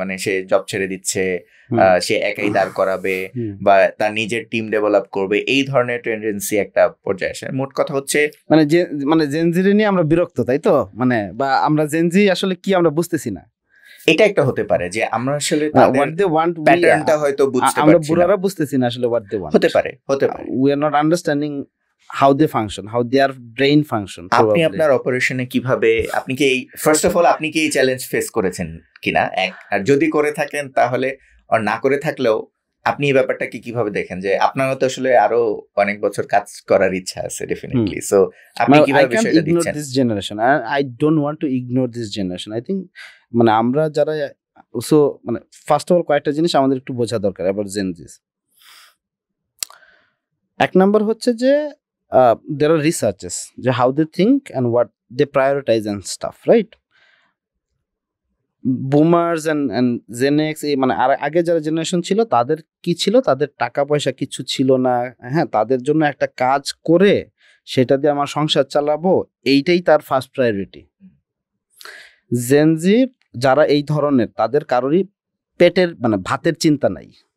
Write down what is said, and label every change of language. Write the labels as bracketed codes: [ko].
[bn] মানে সে জব ছেড়ে দিচ্ছে, সে একাই দাঁড় করাবে বা তার নিজের টিম ডেভেলপ করবে, এই ধরনের টেন্ডেন্সি একটা পর্যায়ে আসে। মোট কথা হচ্ছে মানে জেনজি নিয়ে আমরা বিরক্ত, তাই তো? মানে বা আমরা জেনজি আসলে কি আমরা বুঝতেছি না। এটা একটা হতে পারে যে আমরা আসলে প্যাটার্নটা হয়তো বুঝতে পারছি না, আমরা বুড়ারা বুঝতেছি না আসলে [en] what they want। [bn] হতে পারে [en] we are not understanding how they function, how their brain function। [bn] আপনি আপনার অপারেশনে কিভাবে, আপনি কি ফার্স্ট অফ অল আপনি কি এই চ্যালেঞ্জ ফেস করেছেন কিনা, আর যদি করে থাকেন তাহলে, আর না করে থাকলেও আপনি এই ব্যাপারটাকে কিভাবে দেখেন, যে আপনারও তো আসলে আরো অনেক বছর কাজ করার ইচ্ছা আছে ডেফিনেটলি। সো আপনি কিভাবে বিষয়টা দেখছেন? [en] this generation, I don't want to ignore this generation. I think [bn] মানে আমরা যারা, সো মানে ফার্স্ট অফ অল কয়েকটা জিনিস আমাদের একটু বোঝা দরকার এবার জেনজিস। এক নাম্বার হচ্ছে যে [en] there are researches যে how they think and what they prioritize and stuff, right? [bn] Boomers and Gen X, এই মানে আগে যারা জেনারেশন ছিল তাদের কি ছিল, তাদের টাকা পয়সা কিছু ছিল না, হ্যাঁ, তাদের জন্য একটা কাজ করে সেটা দিয়ে আমার সংসার চালাবো, এইটাই তার ফার্স্ট প্রায়োরিটি। জেনজি যারা এই ধরনের, তাদের কারোরই পেটের মানে ভাতের চিন্তা নাই।